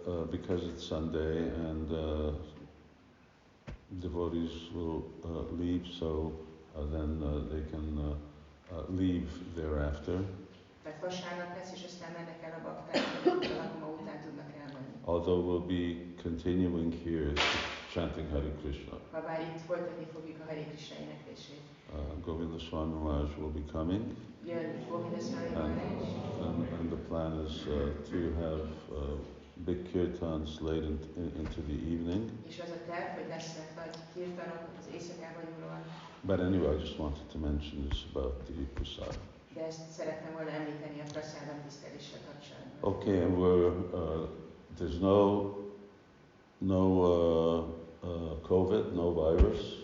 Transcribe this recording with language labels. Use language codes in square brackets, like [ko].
[en] Because it's Sunday and devotees will leave, so then they can leave thereafter. [hu] Tehát vasárnap lesz, és aztán mennek el a bakták, a lakoma után tudnak elmenni. [en] Although we'll be continuing here chanting Hare Krishna. [hu] Habár itt folytatni fogjuk a Hare Krishna éneklését. [en] Govinda Swami Maharaj will be coming. [hu] Jön Govinda Swami Maharaj. [en] And the plan is to have big kirtans late into the evening. [hu] És az a terv, hogy lesznek nagy kirtanok az éjszakában nyúlóan. [en] But anyway, I just wanted to mention this about the prasad. [hu] De ezt szeretném volna említeni a prasádam tiszteléssel kapcsolatban. [en] Okay, and there's no COVID, no virus.